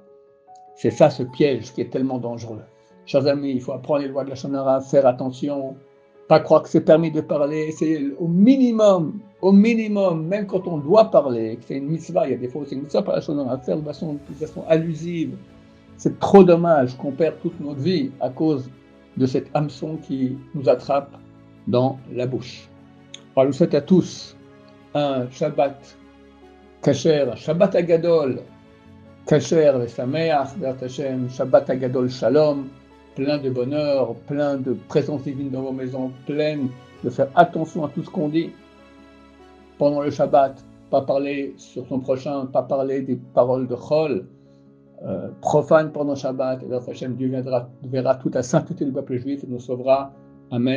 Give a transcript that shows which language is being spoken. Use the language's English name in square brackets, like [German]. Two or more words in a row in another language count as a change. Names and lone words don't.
[French] C'est ça ce piège qui est tellement dangereux. Chers amis, il faut apprendre les lois de la Shonara, faire attention, pas croire que c'est permis de parler, c'est au minimum, même quand on doit parler, que c'est une mitzvah, il y a des fois où c'est une mitzvah par la Shonara, faire de façon allusive. C'est trop dommage qu'on perde toute notre vie à cause de cet hameçon qui nous attrape dans la bouche. Alors, je vous souhaite à tous un [Hebrew] שבת כשר, [French] un [Hebrew] שבת הגדול, כשר ושמח, בעזרת השם, שבת הגדול שלום, [French] plein de bonheur, plein de présence divine dans vos maisons, plein de faire attention à tout ce qu'on dit pendant le Shabbat, pas parler sur son prochain, pas parler des paroles de Chol, profane pendant Shabbat, et [Hebrew] בעזרת השם, [French] Dieu verra toute la sainteté du peuple juif et nous sauvera.